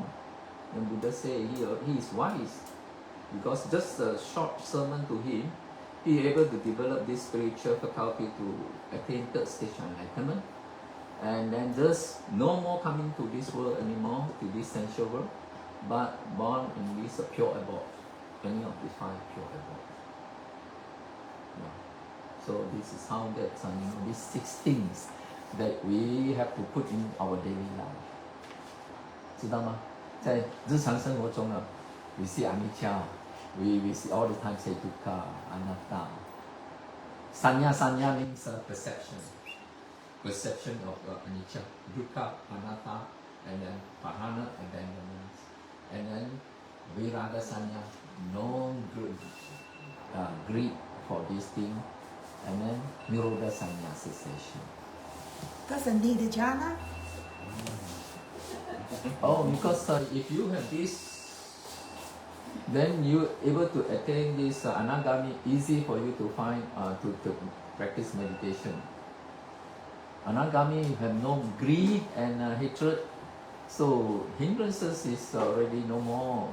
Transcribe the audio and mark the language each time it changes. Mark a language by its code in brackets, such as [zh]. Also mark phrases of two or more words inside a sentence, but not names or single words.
[en] The Buddha said he is wise, because just a short sermon to him, he able to develop this spiritual faculty to attain third stage enlightenment, and then thus no more coming to this world anymore, to this sensual world, but born in this pure abode, any of the five pure abode. Yeah. So this is how that these 6 things that we have to put in our daily life. [zh] 知道吗？在日常生活中啊 [en] we see anicca, we see all the time say [pi] dukkha, anatta. [en] Sanya means perception of [pi] anicca, dukkha, anatta, [en] and then pahana, abandonment, and then [pi] viraga sanya, [en] no greed for this thing, and then [pi] nirodha sanya, [en] cessation. Doesn't need a jhana. Oh, because if you have this, then you able to attain this anagami, easy for you to find to practice meditation. Anagami have no greed and hatred, so hindrances is already no more.